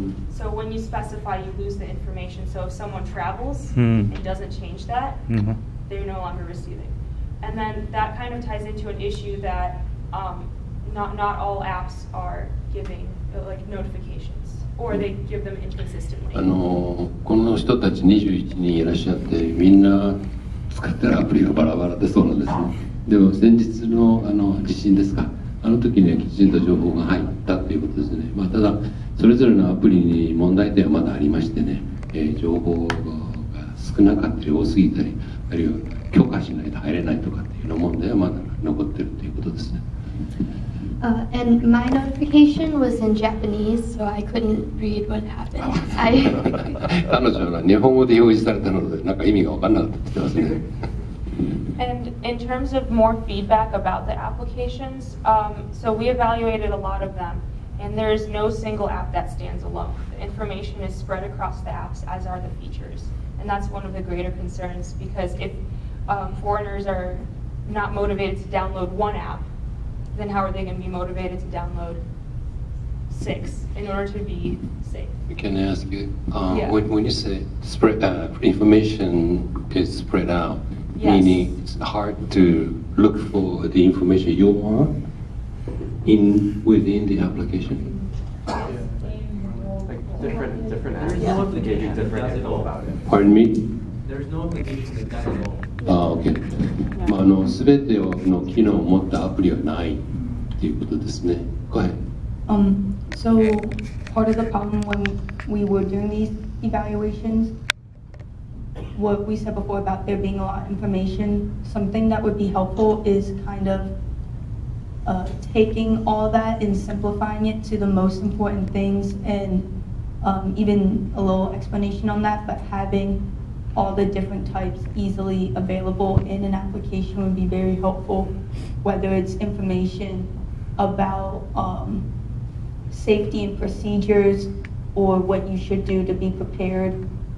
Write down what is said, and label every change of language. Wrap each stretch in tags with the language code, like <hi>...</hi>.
<en>So when you specify, you lose the information. So if someone travels and doesn't change that, they're no longer receiving. And then that kind of ties into an issue that not all apps are giving notifications, or they give them inconsistently.</en> <ja>この人たち21人いらっしゃってみんな使ってるアプリがバラバラでそうなんですね。でも先日の地震ですか、あの時にはきちんと情報が入ったということですね。ただそれぞれのアプリに問題点はまだありましてね、情報が少なかったり多すぎたり、あるいは許可しないと入れないとかっていうの問題はまだ残ってるということですね。</ja> <en>And my notification was in Japanese, so I couldn't read what happened.</en> <ja>彼女は日本語で表示されたのでなんか意味が分からなかったって言ってますね。</ja> <en>And in terms of more feedback about the applications, so we evaluated a lot of them, and there's no single app that stands alone. The information is spread across the apps, as are the features. And that's one of the greater concerns, because if foreigners are not motivated to download one app, then how are they going to be motivated to download 6 in order to be safe? Can I ask you, Yeah. when you say spread, information is spread out, Yes. meaning it's hard to look for the information you want within the application? Different apps. There's no application that does all about it. Pardon me? There's no application that does it all. OK。</en> <ja>全ての機能を持ったアプリはないっていうことですね。</ja> <en>Go ahead. So part of the problem when we were doing these evaluations, what we said before about there being a lot of information, something that would be helpful is kind of taking all that and simplifying it to the most important things, and even a little explanation on that, but having all the different types easily available in an application would be very helpful, whether it's information about safety and procedures or what you should do to be prepared.</en>